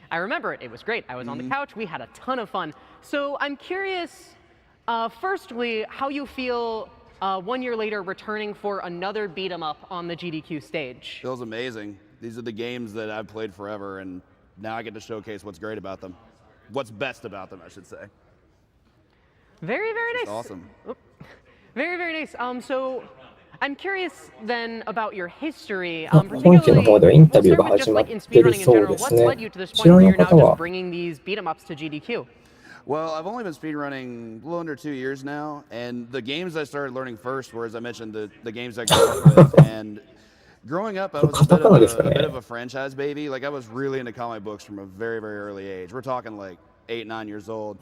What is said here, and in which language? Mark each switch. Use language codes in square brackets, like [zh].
[en] I remember it. It was great. I was on the couch. We had a ton of fun. So I'm curious, firstly, how you feel 1 year later returning for another beat-em-up on the GDQ stage. Feels amazing. These are the games that I've played forever, and now I get to showcase what's great about them. What's best about them, I should say. Very, very nice. Awesome. Very, very nice. So I'm curious then about your history. [ja] 本家の方ではインタビューが始まってるそうですね。知らない方は [en] bringing these beat 'em ups to GDQ? Well, I've only been speedrunning a little under 2 years now, and the games I started learning first were, as I mentioned, the games I grew up with. And growing up, I was a bit of a franchise baby. Like, I was really into comic books from a very, very early age. We're talking like 8, 9 years old.